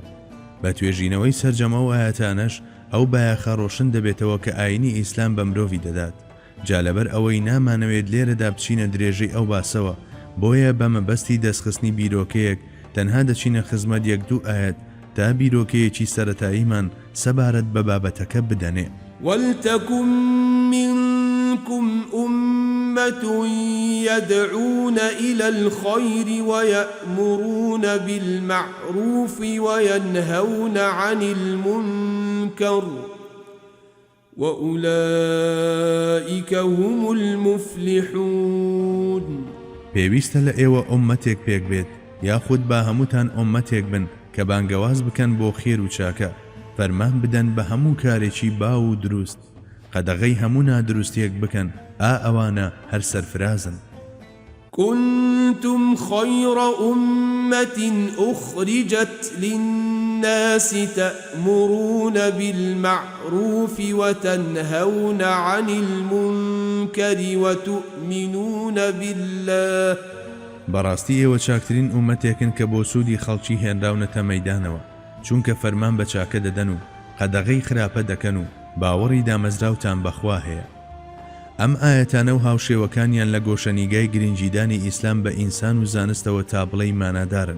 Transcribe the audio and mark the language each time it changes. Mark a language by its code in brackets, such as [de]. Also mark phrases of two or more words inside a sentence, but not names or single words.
[ckb] بە توێژینەوەی سەرجەمە و ئاەتانەش ئەو بایەخە ڕۆشن دەبێتەوە کە ئاینی ئیسلام بە مرۆڤی دەدات. جا لەبەر ئەوەی نامانەوێت لێرەدا بچینە درێژەی ئەو باسەوە، بۆیە بە مەبەستی دەستخستنی بیرۆکەیەک تەنها دەچینە خزمەت یەک دوو ئاەت تا بیرۆکەیەکی سەرەتاییمان سەبارەت بە بابەتەکە بدەنێ. [ar] وَلْتَكُن مِّنكُمْ أُمَّةٌ أمة يدعون إلى الخير ويأمرون بالمعروف وينهون عن المنكر وأولئك هم المفلحون. [ckb] پێویستە لە ئێوە ئومەتێک پێک بێت یاخود با هەمووتان ئومەتێک بن کە بانگەواز بکەن بۆ خێر و چاکە، فەرمان بدەن بە هەموو کارێکی باو و دروست، قەدەغەی هەموو نادروستیەک بکەن، ئەوانە هەر سەرفرازن. [ar] كنتم خير أمة أخرجت للناس تأمرون بالمعروف وتنهون عن المنكر وتؤمنون بالله. [ckb] بەڕاستی ئێوە چاکترین ئومەتێکن کە بۆ سوودی خەڵکی هێنراونەتە مەیدانەوە، چونکە فەرمان بە چاکە دەدەن و قەدەغەی خراپە دەکەن و باوەڕی دامەزراوتان بەخوا هەیە. ئەم ئاەتانە و هاوشێوەکانیان لە گۆشەنیگای گرنگیدانی ئیسلام بە ئینسان و زانستەوە تا بڵێی مانادارن.